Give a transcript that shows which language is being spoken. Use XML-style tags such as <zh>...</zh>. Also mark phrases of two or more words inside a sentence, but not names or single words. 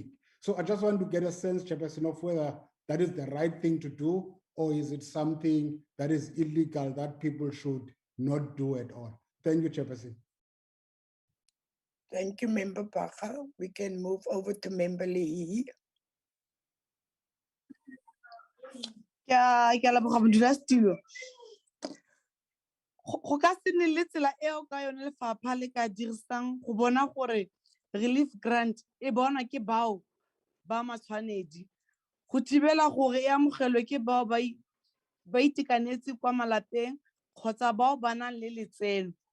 <en>So I just want to get a sense, Chairperson, of whether that is the right thing to do, or is it something that is illegal that people should not do at all? Thank you, Chairperson. Thank you, Member Baga. We can move over to Member Lee.</en> <tn>Ke a leboga modulasetulo. Go ka se nne le tsela eo ka yone lefapha le ka dirisang go bona gore</tn> <en>relief grant</en> <tn>e bonwa ke bao ba matshwanedi go thibela gore e amogelwe ke bao ba itekanetse kwa malapeng kgotsa bao ba nang le letseno.</tn>